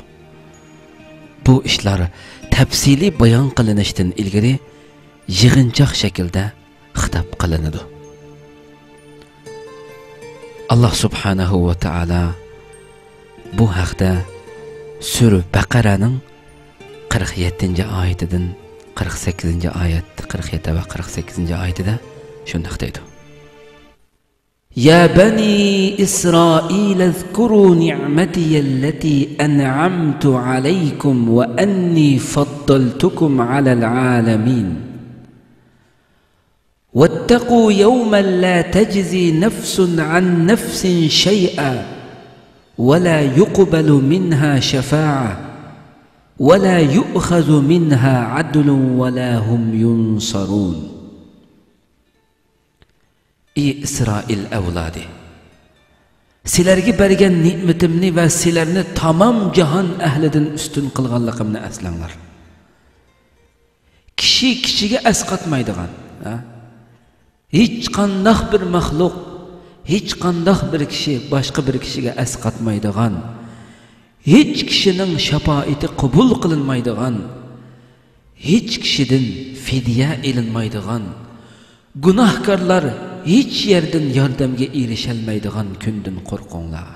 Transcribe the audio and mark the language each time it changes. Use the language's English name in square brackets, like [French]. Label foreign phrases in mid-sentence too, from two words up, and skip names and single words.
[Uzbek] Bu ishlar tafsili bayon qilinishdan ilgari yig'inchoq shaklda xitob qilinadi. [Arabic] الله سبحانه وتعالى [Uzbek] bu haqda Sura Baqaraning 47-oyatidan 48-oyat, 47 va 48-oyatida shunday deydi. [Arabic] يا بني إسرائيل اذكروا نعمتي التي أنعمت عليكم وأني فضلتكم على العالمين. واتقوا يوما لا تجزي نفس عن نفس شيئا ولا يقبل منها شفاعة ولا يؤخذ منها عدل ولا هم ينصرون. [Uzbek] Ey İsrail evladı, sizlarga bergan ne'matimni va sizlarni tamom jahon ahlidan ustun qilganligimni eslanglar. Kishi kishiga asqatmaydigan, hiç qandaq bir maxluq, hiç qandaq bir kishi boshqa bir kishiga asqatmaydigan, hiç kishining shafoati qabul qilinmaydigan, hiç kishidan fidya elinmaydigan, gunohkorlar hiç yerdan yordamga erisholmaydigan kundan qo'rqinglar.